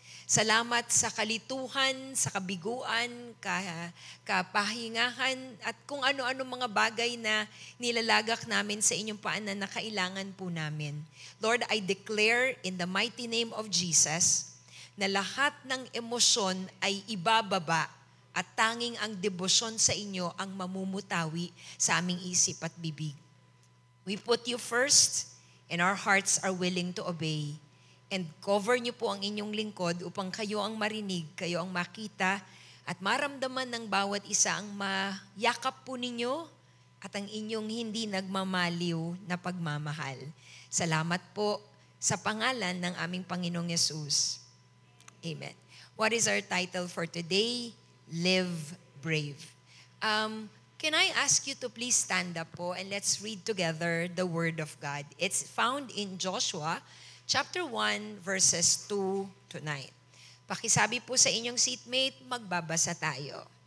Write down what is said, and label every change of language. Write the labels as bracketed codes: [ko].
[tl] Salamat sa kalituhan, sa kabiguan, kapahingahan, at kung ano-ano mga bagay na nilalagak namin sa inyong paanan na kailangan po namin. [en] Lord, I declare in the mighty name of Jesus [tl] na lahat ng emosyon ay ibababa at tanging ang debosyon sa inyo ang mamumutawi sa aming isip at bibig. [en] We put you first and our hearts are willing to obey. And cover [tl] niyo po ang inyong lingkod upang kayo ang marinig, kayo ang makita, at maramdaman ng bawat isa ang mayakap po ninyo at ang inyong hindi nagmamaliw na pagmamahal. Salamat po sa pangalan ng aming Panginoong Yesus. Amen. [en] What is our title for today? Live Brave. Can I ask you to please stand up po and let's read together the Word of God. It's found in Joshua chapter 1, verses 2 to 9. [tl] Pakisabi po sa inyong seatmate, magbabasa tayo.